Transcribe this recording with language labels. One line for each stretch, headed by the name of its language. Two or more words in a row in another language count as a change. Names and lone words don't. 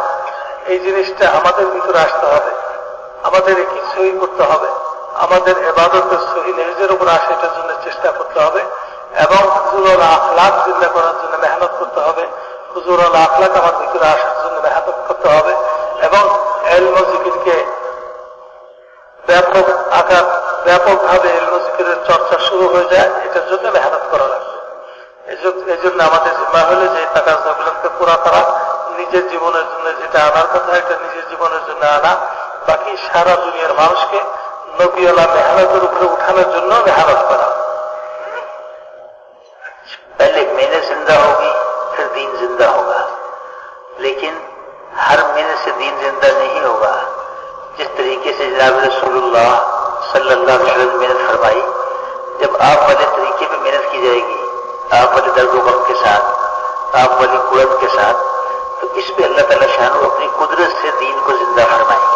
Bangla: এই জিনিসটা আমাদের ভিতরে আসতে হবে, আমাদের কি সহি করতে হবে, আমাদের ইবাদতের সহি নহজের উপর আসে, এটার জন্য চেষ্টা করতে হবে, এবং হুজুরওয়ালা আখলাক চিন্তা করার জন্য মেহনত করতে হবে, হুজুরওয়ালা আখলাক আমার ভিতরে আসার জন্য মেহনত করতে হবে, এবং ইলম ও জিকিরকে ব্যাপকভাবে ইলম ও জিকিরের চর্চা শুরু হয়ে যায়, এটার জন্য মেহনত করা লাগবে. এই জন্য আমাদের জিম্মা হলে যে তাকাজাগুলোকে পুরা করা, নিজের জীবনের জন্য যেটা আনার কথা এটা নিজের জীবনের জন্য আনা, বাকি সারা দুনিয়ার মানুষকে নবীওয়ালা মেহনতের উপরে উঠানোর জন্য মেহনত করা.
Urdu: پہلے محنت زندہ ہوگی پھر دین زندہ ہوگا، لیکن ہر محنت سے دین زندہ نہیں ہوگا. جس طریقے سے جناب رسول اللہ صلی اللہ علیہ وسلم نے محنت فرمائی، جب آپ والے طریقے پہ محنت کی جائے گی، آپ والے درد و غم کے ساتھ، آپ والی قوت کے ساتھ، تو اس پہ اللہ تعالیٰ شان اپنی قدرت سے دین کو زندہ فرمائیں گے.